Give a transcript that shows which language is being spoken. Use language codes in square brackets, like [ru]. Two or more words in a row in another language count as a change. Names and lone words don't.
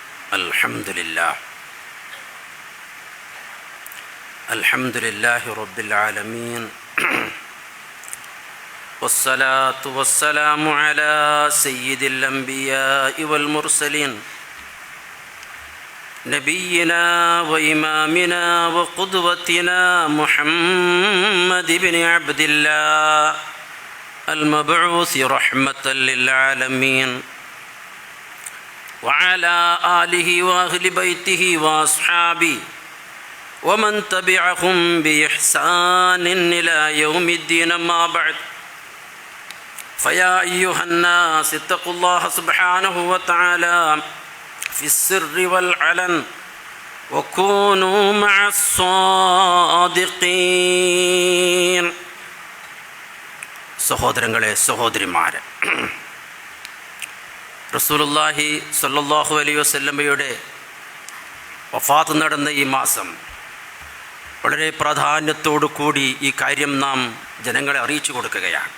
[ar] الحمد لله الحمد لله رب العالمين والصلاة والسلام على سيد الأنبياء والمرسلين نبينا وإمامنا وقدوتنا محمد ابن عبد الله المبعوث رحمة للعالمين وعلى آله وأهل بيته وأصحابه ومن تبعهم بإحسان إلى يوم الدين. ما بعد فيا أيها الناس اتقوا الله سبحانه وتعالى في السر والعلن وكونوا مع الصادقين. [ml] സഹോദരങ്ങളെ, സഹോദരിമാരെ, [ar] رسول الله صلى الله عليه [ml] വസല്ലമയുടെ വഫാത്ത് നടന്ന ഈ മാസം വളരെ പ്രാധാന്യത്തോടു കൂടി ഈ കാര്യം നാം ജനങ്ങളെ അറിയിച്ചു കൊടുക്കുകയാണ്.